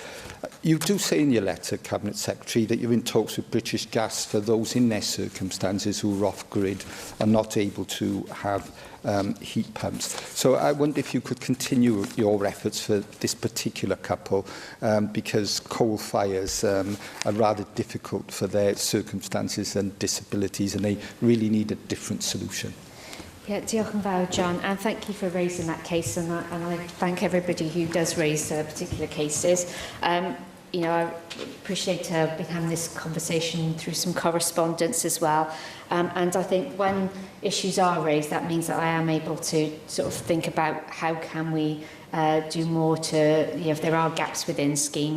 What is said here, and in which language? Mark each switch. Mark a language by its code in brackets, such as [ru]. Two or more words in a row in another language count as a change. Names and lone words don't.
[en] You do say in your letter, Cabinet Secretary, that you're in talks with British Gas for those in their circumstances who are off-grid and not able to have heat pumps. So I wonder if you could continue your efforts for this particular couple, because coal fires are rather difficult for their circumstances and disabilities, and they really need a different solution. Yeah, [cy] diolch yn fawr, [en] John, and thank you for raising that case, and I thank everybody who does raise particular cases. You know, I appreciate been having this conversation through some correspondence as well. And I think when issues are raised, that means that I am able to sort of think about how can we do more to, you know, if there are gaps within schemes.